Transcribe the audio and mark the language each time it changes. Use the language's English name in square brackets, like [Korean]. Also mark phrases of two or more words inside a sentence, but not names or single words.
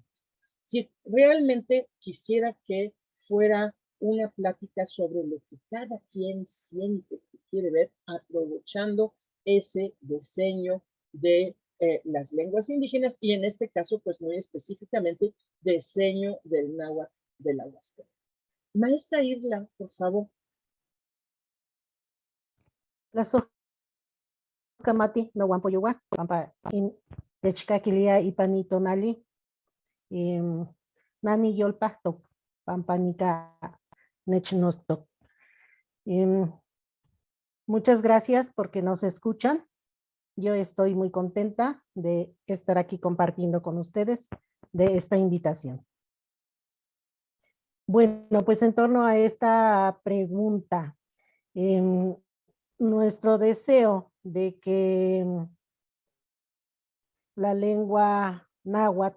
[Spanish] Si realmente quisiera que fuera una plática sobre lo que cada quien siente que quiere ver, aprovechando ese diseño de las lenguas indígenas y en este caso, pues muy específicamente, diseño del náhuatl de la Huasteca. Maestra Irla, por favor. [Eastern Huasteca Nahuatl] La sokamati no guampoyugua, pampa in techcaquilia ipanitonali, nani yolpacto, pampanica Nechnostok. [Spanish] Muchas gracias porque nos escuchan. Yo estoy muy contenta de estar aquí compartiendo con ustedes de esta invitación. Bueno, pues en torno a esta pregunta, nuestro deseo de que la lengua náhuatl,